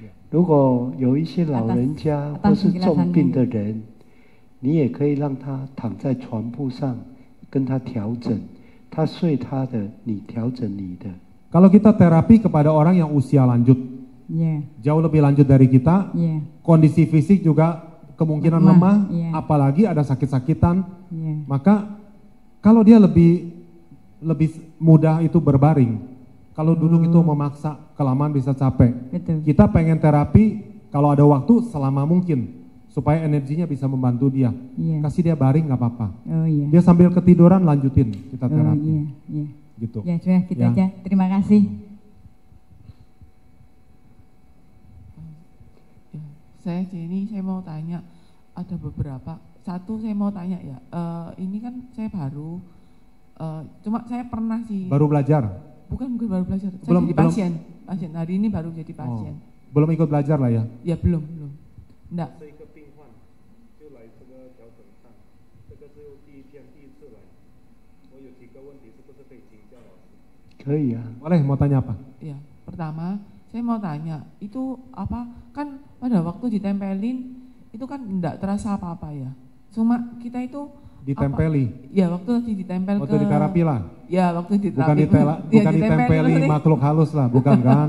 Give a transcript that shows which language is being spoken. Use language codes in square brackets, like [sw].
[zh] 如果有一些老人家或是重病的人，你也可以让他躺在床铺上，跟他调整，他睡他的，你调整你的。 [id] Kalau kita terapi kepada orang yang usia lanjut, Iya. jauh lebih lanjut dari kita, Iya. kondisi fisik juga kemungkinan Lemah, iya. apalagi ada sakit-sakitan, Iya. maka kalau dia lebih mudah itu berbaring. Kalau duduk itu memaksa, kelamaan bisa capek. Betul. Kita pengen terapi kalau ada waktu selama mungkin supaya energinya bisa membantu dia. Iya. Kasih dia baring nggak apa-apa. Oh iya. Dia sambil ketiduran lanjutin kita Oh terapi. iya, iya. Gitu. Ya sudah gitu Ya. aja. Terima kasih. Ya, saya Jenny, saya mau tanya, ada beberapa. Satu saya mau tanya ya, ini kan saya baru, cuma saya pernah sih. Baru belajar? Bukan baru belajar, saya Belum- jadi belum- pasien. Pasien hari ini baru jadi pasien. Belum ikut belajar lah ya? Ya belum. Enggak. [zh] 这一个病患就来这个调整上，这个是第一天第一次来，我有几个问题是不是可以请教老师？可以啊。 [id] Boleh, mau tanya apa? Ya, pertama saya mau tanya, itu apa, kan pada waktu ditempelin, itu kan enggak terasa apa-apa ya. Cuma kita itu Ditempeli? Ya, waktu tadi ditempel Waktu ke... diterapi lah? Ya, waktu Bukan, diterapi. bukan ditempeli makhluk halus lah, bukan kan?